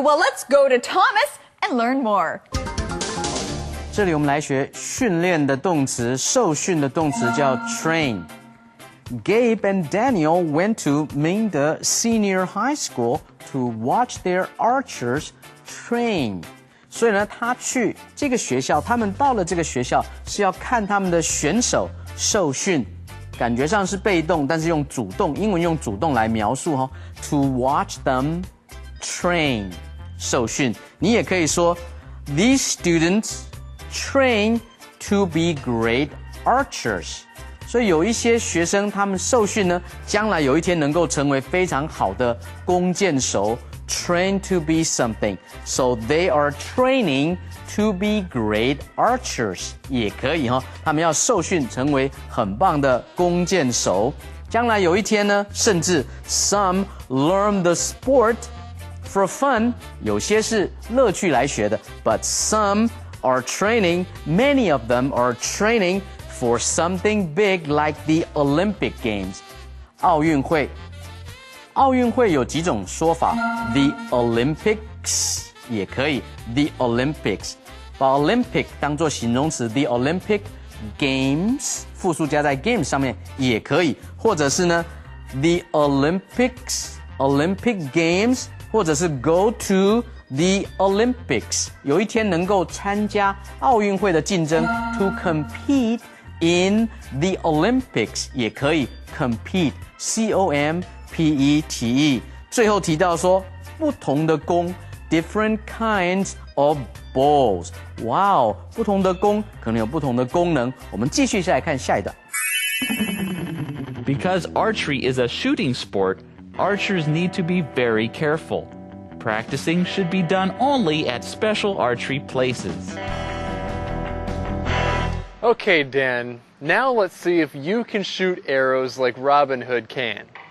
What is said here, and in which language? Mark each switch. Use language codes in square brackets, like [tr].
[en] Well, let's go to Thomas and learn more. [zh] 这里我们来学训练的动词，受训的动词叫 [en] train。Gabe and Daniel went to Mingde Senior High School to watch their archers train. [zh] 所以呢，他去这个学校，他们到了这个学校是要看他们的选手受训，感觉上是被动，但是用主动，英文用主动来描述哦。 [en] To watch them train， 受训。 [zh] 你也可以说 [en] These students train to be great archers。 [zh] 所以有一些学生，他们受训呢，将来有一天能够成为非常好的弓箭手 ， [en] train to be something. So they are training to be great archers. [zh] 也可以哈，他们要受训成为很棒的弓箭手。将来有一天呢，甚至 [en] some learn the sport for fun. [zh] 有些是乐趣来学的 ， [en] but some are training. Many of them are training.For something big like the Olympic Games， 奥运会。 [zh] 奥运会有几种说法 ，the Olympics 也可以 ，the Olympics， 把 Olympic 当作形容词 ，the Olympic Games 复数加在 Games 上面也可以，或者是呢，the Olympics、Olympic Games， 或者是 go to。The Olympics 有一天能够参加奥运会的竞争 [en] to compete in the Olympics [zh] 也可以 compete C-O-M-P-E-T-E 最后提到说不同的弓 [en] different kinds of balls [zh] 哇哦不同的弓可能有不同的功能我们继续下来看下一段 [en] Because archery is a shooting sport, archers need to be very careful.Practicing should be done only at special archery places. Okay, Dan, now let's see if you can shoot arrows like Robin Hood can.